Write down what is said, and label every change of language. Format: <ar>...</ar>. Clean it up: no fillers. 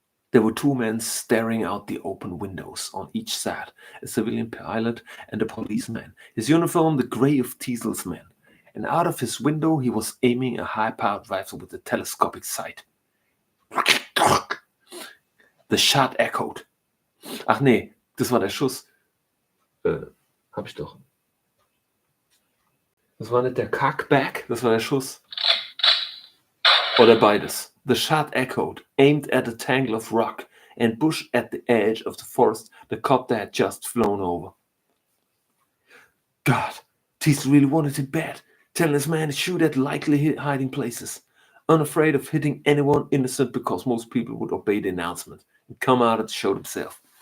<en>There were 2 men staring out the open windows on each side, a civilian pilot and a policeman, his uniform the gray of Teasel's men, and out of his window he was aiming a high-powered rifle with a telescopic sight. The shot echoed.</en> <de>Ach nee, das war der Schuss. Hab ich doch. Das war nicht der Cockback, das war der Schuss. Oder beides.</de> <en>The shot echoed, aimed at a tangle of rock and bush at the edge of the forest the copter had just flown over. God, Teasel really wanted it bad, telling his man to shoot at likely hiding places, unafraid of hitting anyone innocent because most people would obey the announcement and come out and show themselves.</en>